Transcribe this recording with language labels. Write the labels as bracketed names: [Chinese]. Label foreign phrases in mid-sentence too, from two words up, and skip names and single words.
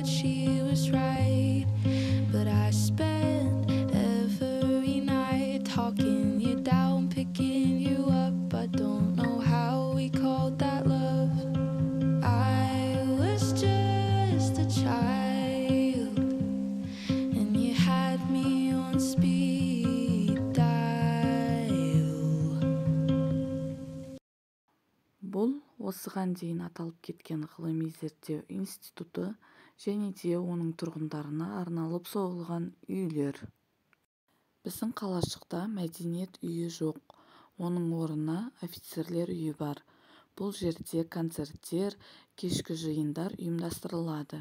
[English] She was right, but I spent every night talking you down, picking you up. I don't know how we called that love. I was just a child, and you had me on speed dial. [Kazakh] Бұл осыған дейін аталып кеткен ғылыми зерттеу институты және де оның тұрғындарына арналып соғылған үйлер. Біздің қалашықта мәдениет үйі жоқ. Оның орнына офицерлер үйі бар. Бұл жерде концерттер, кешкі жиындар ұйымдастырылады.